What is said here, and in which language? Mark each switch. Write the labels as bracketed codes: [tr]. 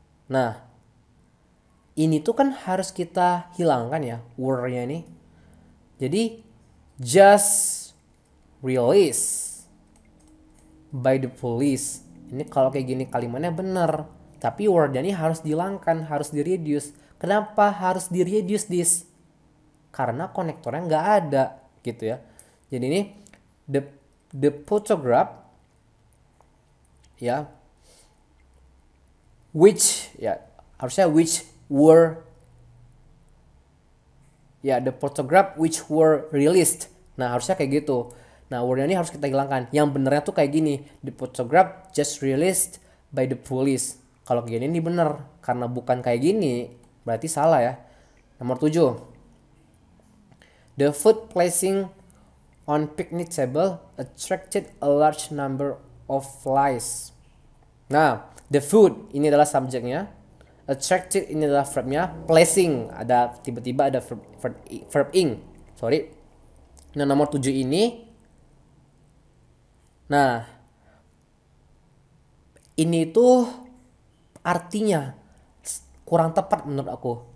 [id] Nah, ini tuh kan harus kita hilangkan ya, were-nya ini. Jadi [en] just released by the police. [id] Ini kalau kayak gini kalimatnya benar, tapi word-nya ini harus dihilangkan, harus di-reduce. Kenapa harus di-reduce this? Karena konektornya nggak ada gitu ya. Jadi ini [en] the photograph ya, which [id] ya harusnya [en] which were ya, the photograph which were released. [id] Nah harusnya kayak gitu. Nah wordnya ini harus kita hilangkan. Yang benernya tuh kayak gini, [en] the photograph just released by the police. [id] Kalau kayak gini ini bener, karena bukan kayak gini berarti salah ya. Nomor [en] 7, the food placing on picnic table attracted a large number of flies. [id] Nah [en] the food [id] ini adalah subjeknya, attracted ini adalah verbnya, placing ada tiba-tiba ada verb ing. Sorry. Nah nomor 7 ini, nah ini tuh artinya kurang tepat menurut aku.